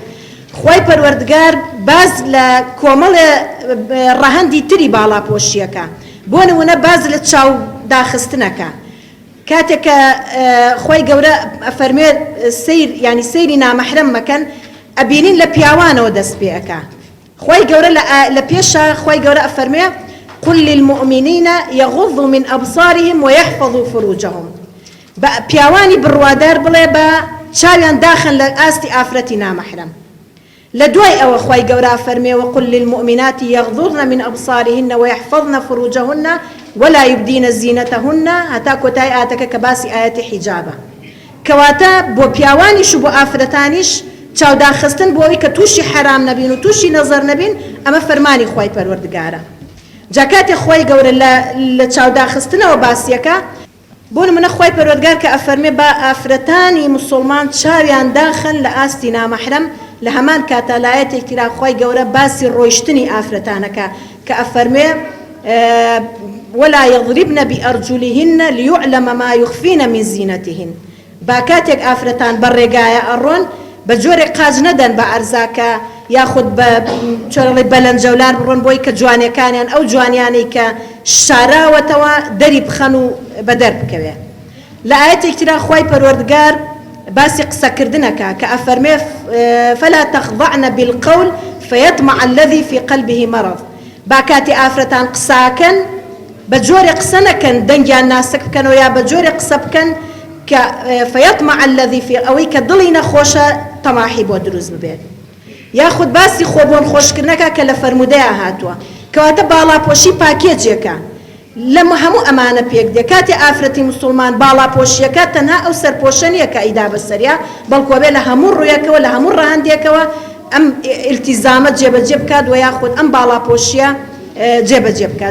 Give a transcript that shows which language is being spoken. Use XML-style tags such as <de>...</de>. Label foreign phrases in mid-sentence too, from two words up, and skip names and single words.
<ckb>خوای پەروەردگار باز لە کۆمەڵێ ڕەهەندی تری باڵاپۆشیەکە بۆ نمونە باز لە چاو داخستنەکە کاتێک کە خۆی گەورە ئەفەرمێ سیر ینی سەیری نامەحرەم مەکەن ئەبینین لە پیاوانەوە دەست پێ ئەکا. خۆی گەورە لە پێشە خۆی گەورە ئەفەرمێ</ckb> <ar>قل للمؤمنين يغضوا من أبصارهم ويحفظوا فروجهم.</ar> <ckb>پیاوانی بڕوادار بڵێ بە چاویان داخن لە ئاستی ئافرەتی نامەحرەم. لە دوای ئەوە خۆی گەورە ئەفەرمێ</ckb> <ar>وقل للمؤمنات يغضضن من أبصارهن ويحفظن فروجهن ولا يبدين زينتهن</ar> <ckb>هەتا کۆتای ئاتەکە کە باسی ئاەتی حیجابە. کەواتە بۆ پیاوانیش و بۆ ئافرەتانیش چاوداخستن بۆ ئەوەی کە تووشی حرام نەبین و تووشی نەزەر نەبین ئەمە فەرمانی خۆی پەروەردگارە. جا کاتێک خۆی گەورە لە چاوداخستنەوە باسیەکە بۆ نمونە خۆی پەروەردگار کە ئەفەرمێ بە ئافرەتانی مسلمان چاویان داخن لە ئاستی نامەحرەم لە هەمان کاتە لە ئایەتێکی ترا خۆی گەورە باسی ڕۆیشتنی ئافرەتانەکە کە ئەفەرمێ</ckb> <ar>ولا يضربن بأرجلهن ليعلم ما يخفين من زينتهن.</ar> <ckb>با کاتێک ئافرەتان بەڕێگایە ئەڕۆن بە جۆرێک قاج نەدەن بە ئەرزاکە یاخود بە چۆرەڵی بەلەنجەولار بڕۆن بۆی کە جوانیەکانیان ئەو جوانیانەی کە شاراوەتەوە دەری بخەن و بەدەر بکەوێ. لە ئایەتێکی ترا خۆی پەروەردگار باسی قسەکردنەکە کە ئەفەرمێ</ckb> <ar>فلا تخضعن بالقول فيطمع الذي في قلبه مرض.</ar> <ckb>با کاتی ئافرەتان قساکەن بە جۆرێ قسە نەکەن دەنگیان ناسک بکەنەوە یا بە جۆرێ قسە بکەن کە</ckb> <ar>فيطمع الذي في</ar> <ckb>ئەوەی کە دڵی نەخۆشە تەماحی بۆ دروست ببێت. یاخود باسی خۆبۆن خۆشکردنەکە کە لە فەرمودەیە هاتووە کەواتە باڵاپۆشی پاکێجێکە لەمە هەموو ئەمانە پێک دێ. کاتی ئافرەتی مسلمان باڵاپۆشیەکە تەنها ئەو سەرپۆشە نییە کە ئیدا بەسەریا بەڵکو بێ لە هەموو ڕوویەکەوە لە هەموو ڕەهەندێکەوە ئەم ئیلتیزامە جێبەجێ بکات و یاخود ئەم باڵاپۆشیە جێبەجێ بکات.</ckb>